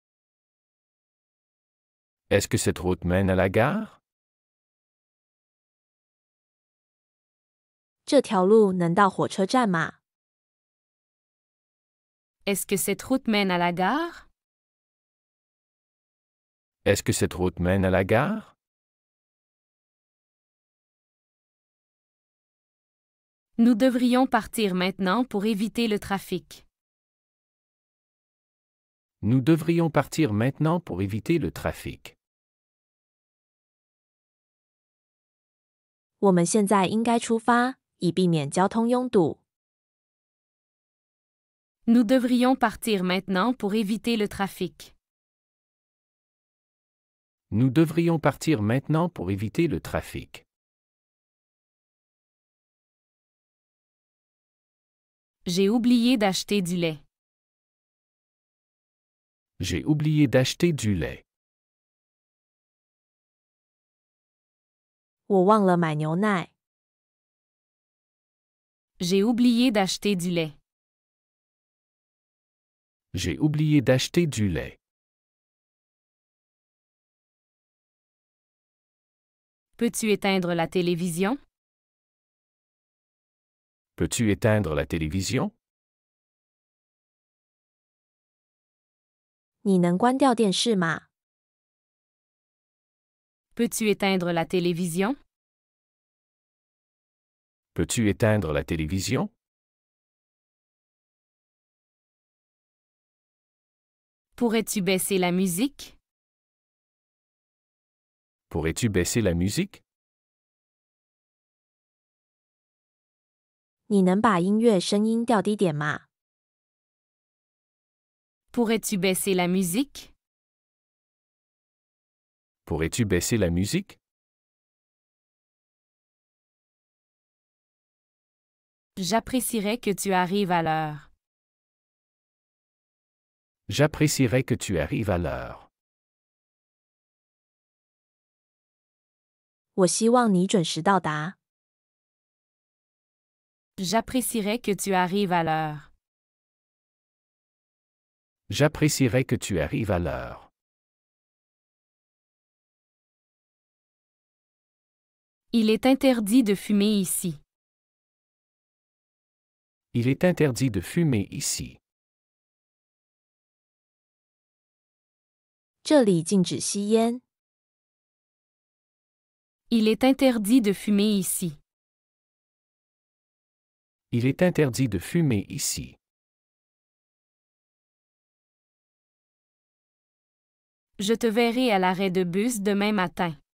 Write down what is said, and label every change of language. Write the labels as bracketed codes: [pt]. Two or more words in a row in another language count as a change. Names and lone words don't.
[fr] Est-ce que cette route mène à la gare? [zh] 这条路能到火车站吗？ [fr] Est-ce que cette route mène à la gare? Est-ce que cette route mène à la gare? Nous devrions partir maintenant pour éviter le trafic. Nous devrions partir maintenant pour éviter le trafic. [zh] 我们现在应该出发，以避免交通拥堵。 [fr] Nous devrions partir maintenant pour éviter le trafic. Nous devrions partir maintenant pour éviter le trafic. J'ai oublié d'acheter du lait. J'ai oublié d'acheter du lait. [zh] 我忘了买牛奶。 [fr] J'ai oublié d'acheter du lait. J'ai oublié d'acheter du lait. Peux-tu éteindre la télévision? Peux-tu éteindre la télévision? [zh] 你能关掉电视吗？ [fr] Peux-tu éteindre la télévision? Peux-tu éteindre la télévision? Pourrais-tu baisser la musique? Pourrais-tu baisser la musique? [zh] 你能把音乐声音调低点吗？ [fr] Pourrais-tu baisser la musique? Pourrais-tu baisser la musique? J'apprécierais que tu arrives à l'heure. J'apprécierais que tu arrives à l'heure. [zh] 我希望你准时到达。 [fr] J'apprécierais que tu arrives à l'heure. J'apprécierais que tu arrives à l'heure. Il est interdit de fumer ici. Il est interdit de fumer ici. [zh] 这里禁止吸烟。 [fr] Il est interdit de fumer ici. Il est interdit de fumer ici. Je te verrai à l'arrêt de bus demain matin.